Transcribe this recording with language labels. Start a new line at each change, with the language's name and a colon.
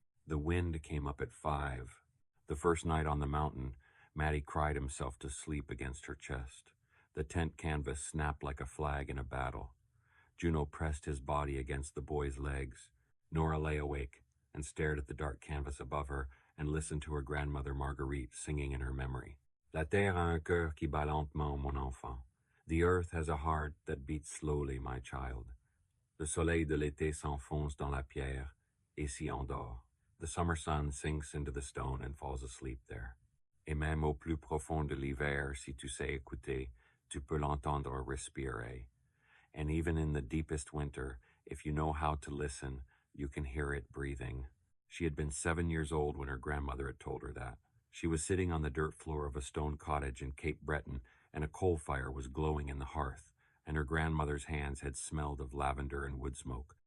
English: The wind came up at 5. The first night on the mountain, Matty cried himself to sleep against her chest. The tent canvas snapped like a flag in a battle. Juno pressed his body against the boy's legs. Nora lay awake and stared at the dark canvas above her and listened to her grandmother Marguerite singing in her memory.
French: La terre a un cœur qui bat lentement, mon enfant.
English: The earth has a heart that beats slowly, my child.
French: Le soleil de l'été s'enfonce dans la pierre et s'y endort.
English: The summer sun sinks into the stone and falls asleep there.
French: Et même au plus profond de l'hiver, si tu sais écouter, tu peux l'entendre respirer.
English: And even in the deepest winter, if you know how to listen, you can hear it breathing. She had been 7 years old when her grandmother had told her that. She was sitting on the dirt floor of a stone cottage in Cape Breton, and a coal fire was glowing in the hearth, and her grandmother's hands had smelled of lavender and wood smoke.